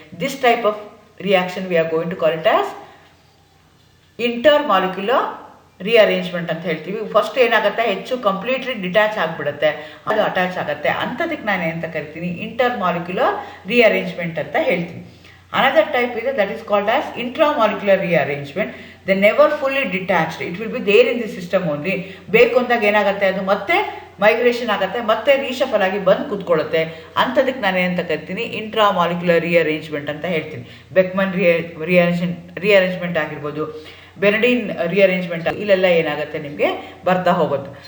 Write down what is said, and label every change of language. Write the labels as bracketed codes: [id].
[en] this type of reaction we are going to call it as intermolecular rearrangement [kn] ಅಂತ ಹೇಳ್ತೀವಿ. First ಏನಾಗುತ್ತೆ, ಹೆಚ್ಚು completely detach ಆಗಿಬಿಡುತ್ತೆ, ಅದು ಅಟ್ಯಾಚ್ ಆಗುತ್ತೆ. ಅಂಥದಕ್ಕೆ ನಾನು ಏನಂತ ಕರಿತೀನಿ, ಇಂಟರ್ ಮಾಲಿಕ್ಯುಲರ್ ರಿಅರೇಂಜ್ಮೆಂಟ್ ಅಂತ ಹೇಳ್ತೀನಿ. [en] Another type is that is called as intramolecular rearrangement. They never fully detached. It will be there in the system only. [kn] ಬೇಕು ಅಂದಾಗ ಏನಾಗುತ್ತೆ, ಅದು ಮತ್ತೆ ಮೈಗ್ರೇಷನ್ ಆಗುತ್ತೆ, ಮತ್ತೆ ರೀಶಫಲ್ ಆಗಿ ಬಂದು ಕೂತ್ಕೊಳ್ಳುತ್ತೆ. ಅಂಥದಕ್ಕೆ ನಾನು ಏನಂತ ಕರಿತೀನಿ, ಇಂಟ್ರಾಮಾಲಿಕ್ಯುಲರ್ ರಿಅರೇಂಜ್ಮೆಂಟ್ ಅಂತ ಹೇಳ್ತೀನಿ. ಬೆಕ್ಮನ್ ರಿಅರೇಂಜ್ಮೆಂಟ್ ಆಗಿರ್ಬೋದು, ಬೆನಡಿನ್ ರಿಅರೇಂಜ್ಮೆಂಟ್, ಇಲ್ಲೆಲ್ಲ ಏನಾಗುತ್ತೆ ನಿಮಗೆ ಬರ್ತಾ ಹೋಗುತ್ತೆ.